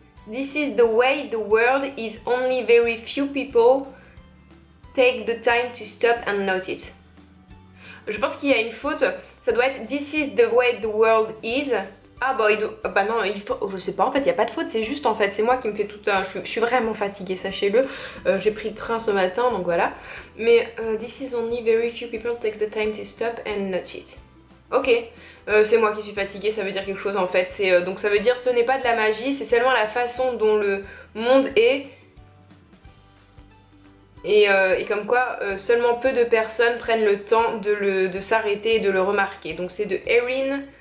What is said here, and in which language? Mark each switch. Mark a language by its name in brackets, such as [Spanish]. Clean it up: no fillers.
[English] This is the way the world is only very few people take the time to stop and note it. [French] Je pense qu'il y a une faute, ça doit être [English] This is the way the world is. [French] Ah bah non, il faut, je sais pas, en fait il n'y a pas de faute, c'est juste en fait, c'est moi qui me fais tout un... Je suis vraiment fatiguée, sachez-le, j'ai pris le train ce matin, donc voilà. Mais [English] This is only very few people take the time to stop and note it. [French] Ok, c'est moi qui suis fatiguée, ça veut dire quelque chose en fait, donc ça veut dire ce n'est pas de la magie, c'est seulement la façon dont le monde est. Et comme quoi seulement peu de personnes prennent le temps de s'arrêter et de le remarquer. Donc c'est de Erin